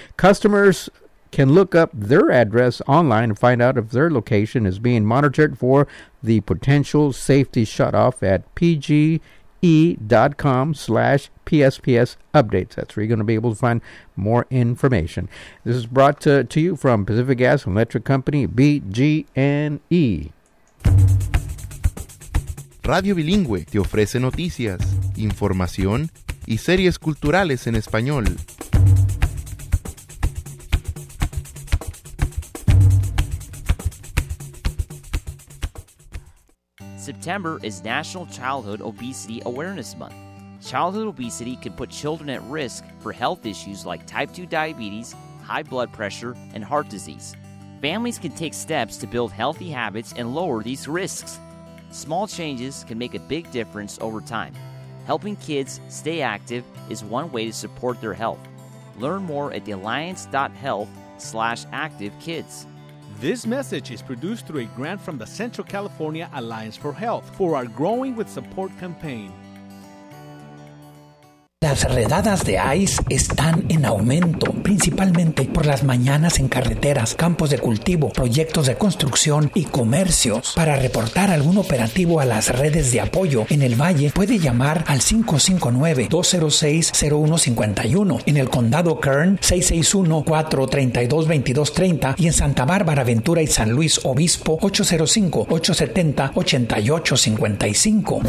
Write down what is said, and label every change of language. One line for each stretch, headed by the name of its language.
English: Customers can look up their address online and find out if their location is being monitored for the potential safety shutoff at pge.com/PSPS updates. That's where you're going to be able to find more information. This is brought to you from Pacific Gas and Electric Company, PG&E.
Spanish: Radio Bilingüe te ofrece noticias, información y series culturales en español.
English: September is National Childhood Obesity Awareness Month. Childhood obesity can put children at risk for health issues like type 2 diabetes, high blood pressure, and heart disease. Families can take steps to build healthy habits and lower these risks. Small changes can make a big difference over time. Helping kids stay active is one way to support their health. Learn more at thealliance.health/activekids. This message is produced through a grant from the Central California Alliance for Health for our Growing with Support campaign.
Spanish: Las redadas de ICE están en aumento, principalmente por las mañanas en carreteras, campos de cultivo, proyectos de construcción y comercios. Para reportar algún operativo a las redes de apoyo en el Valle, puede llamar al 559-206-0151, en el Condado Kern 661-432-2230 y en Santa Bárbara, Ventura y San Luis Obispo 805-870-8855.